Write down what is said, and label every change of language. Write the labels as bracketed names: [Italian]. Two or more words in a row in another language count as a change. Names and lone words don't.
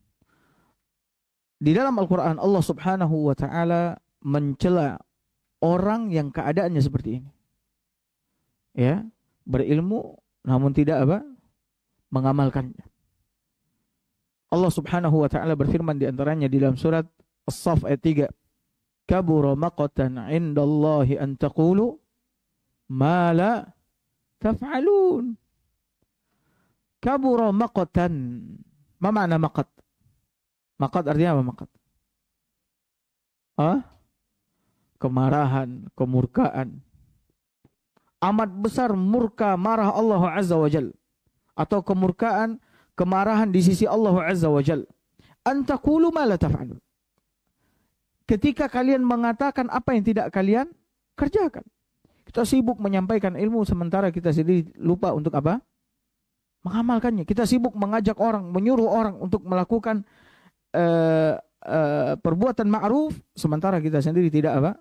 [Indonesian] Di dalam Al-Quran Allah [Arabic] سبحانه وتعالى [Indonesian] mencela orang yang keadaannya seperti ini. Ya, berilmu namun tidak apa? Mengamalkannya. Allah [Arabic] سبحانه وتعالى [Indonesian] berfirman di antaranya di dalam surat As-Saff ayat 3. [Arabic] كبر مقتا عند الله أن تقولوا ما لا تفعلون. كبر مقتا. [Indonesian] Ma makna maqat? Maqat artinya apa maqat? Kemarahan, kemurkaan. Amat besar murka, marah Allah [Arabic] عز وجل. [Indonesian] Atau kemurkaan, kemarahan di sisi Allah [Arabic] عز وجل. أن تقولوا ما لا تفعلون. [Indonesian] Ketika kalian mengatakan apa yang tidak kalian kerjakan. Kita sibuk menyampaikan ilmu sementara kita sendiri lupa untuk apa? Mengamalkannya. Kita sibuk mengajak orang, menyuruh orang untuk melakukan perbuatan ma'ruf sementara kita sendiri tidak apa?